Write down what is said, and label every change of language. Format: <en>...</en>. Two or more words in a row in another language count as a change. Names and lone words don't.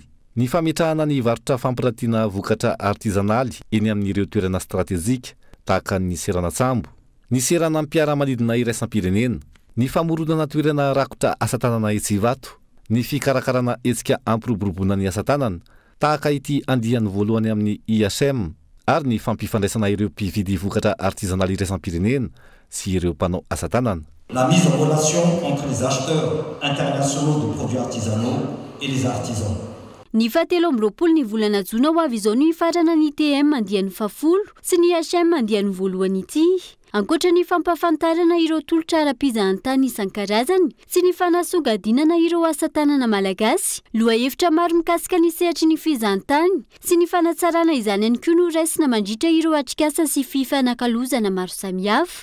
<mg>Ny fametrahana ny varotra fampiratiana vokatra artizanaly eny amin'ireo toerana stratezika tahaka ny serana tsambo, ny serana mpiara-manidina iraisam-pirenena, ny famoronana toerana rakotra asa tanana etsivato, ny fikarakarana hetsika ampiroboroboana ny asa tanana tahaka ity andiany voalohany amin'ny IHM ary ny fampifandraisana ireo mpividy vokatra artizanaly iraisam-pirenena sy ireo mpanao asa tanana.</mg> <fr>La mise en relation entre les acheteurs internationaux de produits artisanaux et les artisans.</fr> <mg>Ny fahatelo amby roapolo ny volana jona ho avy izao ny farana ny ITM andiany fahafolo sy ny IHM andiany voalohany ity. Ankoatra ny fampafantarana ireo tolotra ara-pizahantany isan-karazany sy ny fanasongadinana ireo asa tanana malagasy, lohahevitra maro mikasika ny sehatry ny fizahantany sy ny fanatsarana izany ihany koa no raisina mandritra ireo atrikasa sy fifanakalozana maro samihafa.</mg>